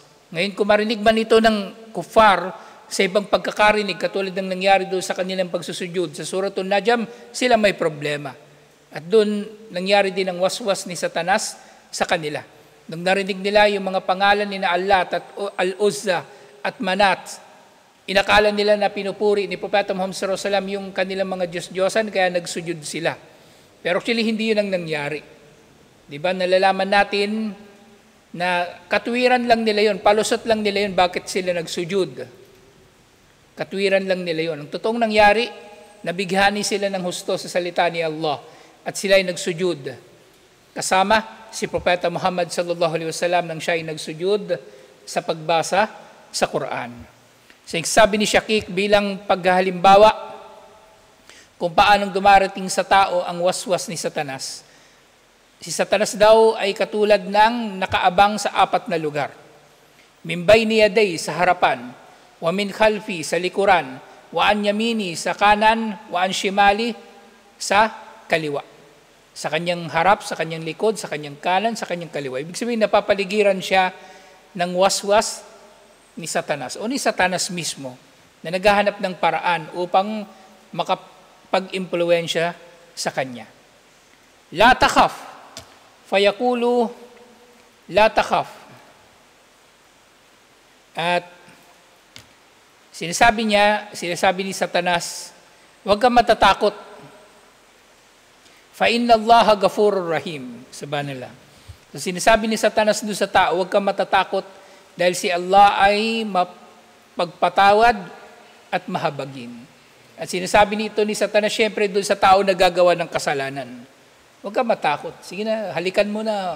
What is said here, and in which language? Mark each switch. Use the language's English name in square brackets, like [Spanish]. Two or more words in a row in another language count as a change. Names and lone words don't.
[Filipino] Ngayon, kung marinig man ito ng kuffar sa ibang pagkakarinig, katulad ng nangyari doon sa kanilang pagsusujud, sa Suratul Najm, sila may problema. At doon, nangyari din ang waswas ni Satanas sa kanila. Nung narinig nila yung mga pangalan ni na Allat at Al-Uzza at Manat, inakala nila na pinupuri ni Propeta Muhammad [Arabic] صلى الله عليه وسلم [Filipino] yung kanilang mga Diyos-Diyosan, kaya nagsujud sila. Pero actually, hindi yun ang nangyari. Di ba, nalalaman natin na katwiran lang nila yon, palusot lang nila yon, bakit sila nagsujud. Katwiran lang nila yon. Ang totoong nangyari, nabighani sila ng husto sa salita ni Allah at sila ay nagsujud. Kasama si Propeta Muhammad [Arabic] صلى الله عليه وسلم [Filipino] nang siya ay nagsujud sa pagbasa sa Quran. So, sabi ni Shakik bilang paghalimbawa kung paanong dumarating sa tao ang waswas ni Satanas. Si Satanas daw ay katulad ng nakaabang sa 4 na lugar. [Arabic] من بين يدي [Filipino] sa harapan, [Arabic] ومن خلفي [Filipino] sa likuran, [Arabic] وعن يميني [Filipino] sa kanan, [Arabic] وعن شمالي [Filipino] sa kaliwa. Sa kanyang harap, sa kanyang likod, sa kanyang kanan, sa kanyang kaliwa. Ibig sabihin, napapaligiran siya ng waswas ni Satanas o ni Satanas mismo na naghahanap ng paraan upang makapag-impluwensya sa kanya. [Arabic] لا تخف، فيقول لا تخف. [Filipino] At sinasabi ni Satanas, huwag kang matatakot. [Arabic] فإن الله غفور رحيم. [Filipino] Sabi nila. So sinasabi ni Satanas doon sa tao, huwag kang matatakot dahil si Allah ay mapagpatawad at mahabagin. At sinasabi nito ni Satanas, syempre doon sa tao na gagawa ng kasalanan. Huwag kang matakot. Sige na, halikan mo na.